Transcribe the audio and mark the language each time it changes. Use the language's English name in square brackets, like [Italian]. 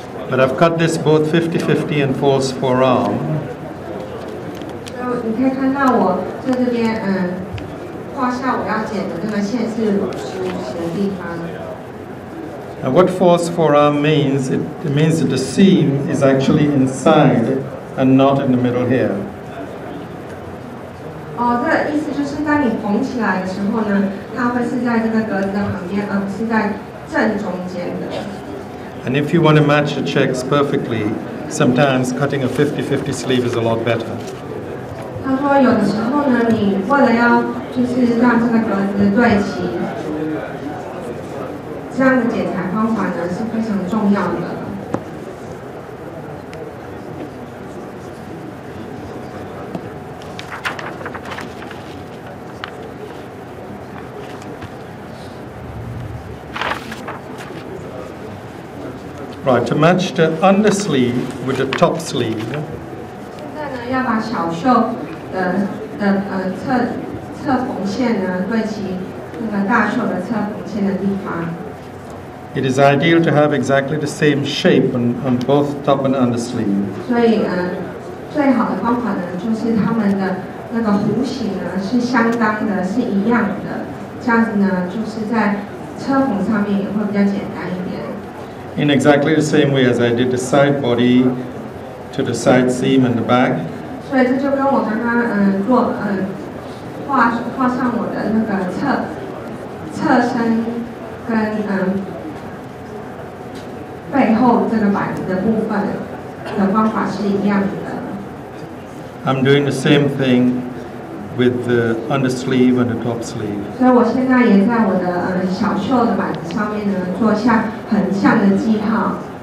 [English] But I've cut this both 50-50 and false forearm. [Chinese] 你可以看到我在这边画下我要剪的那个线是50的地方。 [English] Now what false forearm means, it means that the seam is actually inside and not in the middle here. [Chinese] 这个意思就是当你缝起来的时候呢，它会是在这个格子的旁边，而不是在正中间的。 [English] And if you want to match the checks perfectly, sometimes cutting a 50-50 sleeve is a lot better. [Chinese] 他说有的时候呢，你为了要就是让这个格子对齐，这样的剪裁方法呢是非常重要的。 [English] Right, to match the undersleeve with the top sleeve. [Chinese] 现在呢，要把小袖的侧缝线呢对齐那个大袖的侧缝线的地方。 [English] It is ideal to have exactly the same shape on both top and undersleeve. [Chinese] 所以最好的方法呢，就是它们的那个弧形呢是相当的，是一样的。这样子呢，就是在车缝上面也会比较简单一点。 [English] In exactly the same way as I did the side body to the side seam and the back. [Chinese] 所以这就跟我刚刚做画上我的那个侧身跟背后这个板子的部分的方法是一样的。 [English] I'm doing the same thing with the undersleeve and the top sleeve. [Chinese] 所以我现在也在我的小袖的板子上面呢做下横向的记号。